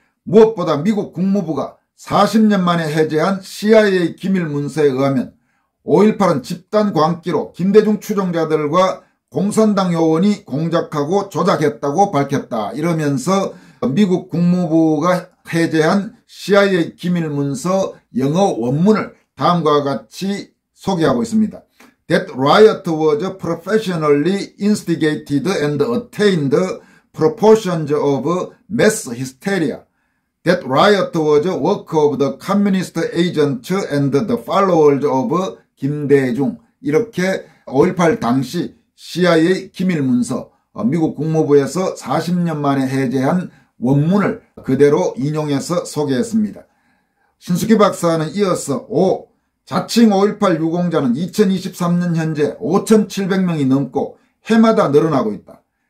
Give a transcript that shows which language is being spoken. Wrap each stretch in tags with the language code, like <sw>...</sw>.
<ko>무엇보다 미국 국무부가 40년 만에 해제한 CIA 기밀 문서에 의하면 5.18은 집단 광기로 김대중 추종자들과 공산당 요원이 공작하고 조작했다고 밝혔다. 이러면서 미국 국무부가 해제한 CIA 기밀 문서 영어 원문을 다음과 같이 소개하고 있습니다.</ko> <en>That riot was professionally instigated and attained proportions of mass hysteria. That riot was work of the communist agent and the followers of 김대중.</en> <ko>이렇게 5.18 당시 CIA 기밀 문서, 미국 국무부에서 40년 만에 해제한 원문을 그대로 인용해서 소개했습니다. 신숙희 박사는 이어서 5. 자칭 5.18 유공자는 2023년 현재 5,700명이 넘고 해마다 늘어나고 있다.</ko>